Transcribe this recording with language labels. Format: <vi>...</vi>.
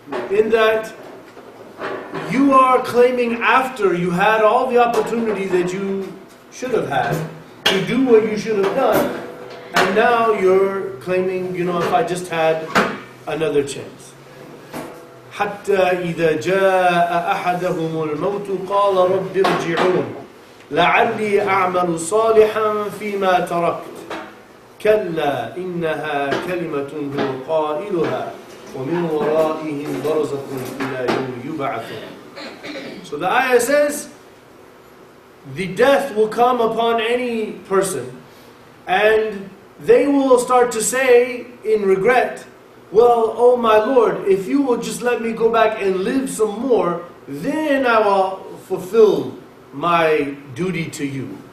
<en>In that you are claiming after you had all the opportunity that you should have had to do what you should have done, and now you're claiming, if I just had another chance.</en> <ar>حتى إذا جاء أحدهم الموت قال رب ارجعون لعلي أعمل صالحا فيما تركت كلا إنها كلمة هو قائلها ومن ورائهم برزخ إلى يوم يبعثون.</ar> <en>So the ayah says, the death will come upon any person, and they will start to say in regret, well, oh my Lord, if you will just let me go back and live some more, then I will fulfill my duty to you.</en>